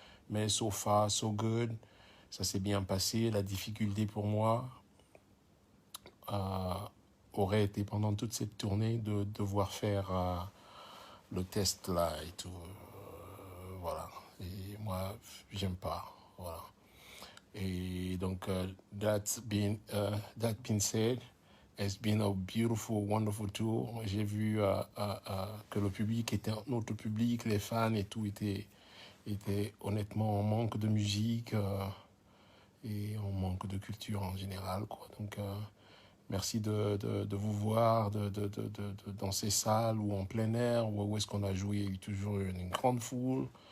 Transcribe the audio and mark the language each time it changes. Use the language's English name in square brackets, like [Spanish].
[French] Mais [English] so far, so good. [French] Ça s'est bien passé. La difficulté pour moi aurait été pendant toute cette tournée de devoir faire le test là et tout. Voilà. Et moi, j'aime pas. Voilà. Et donc, [English] that being said, it's been a beautiful, wonderful tour. [French] J'ai vu que le public était notre public, les fans et tout étaient honnêtement en manque de musique et en manque de culture en général, quoi. Donc, merci de vous voir dans ces salles ou en plein air, où est-ce qu'on a joué toujours une grande foule.